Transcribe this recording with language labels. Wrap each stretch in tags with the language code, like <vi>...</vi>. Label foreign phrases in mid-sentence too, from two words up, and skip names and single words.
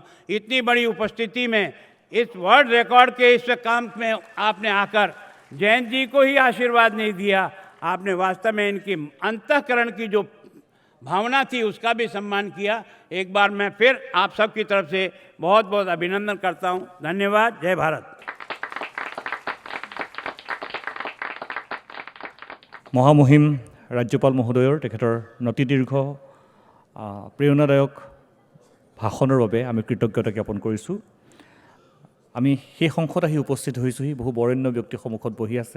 <hi>इतनी बड़ी उपस्थिति में इस</hi> <en>world record</en> <hi>के इस काम में आपने आकर जयंत जी को ही आशीर्वाद नहीं दिया, आपने वास्तव में इनकी अंतःकरण की जो भावना थी उसका भी सम्मान किया। एक बार मैं फिर आप सबकी तरफ से बहुत बहुत अभिनंदन करता हूं। धन्यवाद। जय भारत।</hi> <as>মহামহিম ৰাজ্যপাল মহোদয়ৰ তেখেতৰ নতিদীৰ্ঘ প্ৰেৰণাদায়ক ভাষণৰ বাবে আমি কৃতজ্ঞতা জ্ঞাপন কৰিছোঁ। আমি সেই সংসদ আহি উপস্থিত হৈছোঁহি, বহু বৰেণ্য ব্যক্তি সন্মুখত বহি আছে।</as>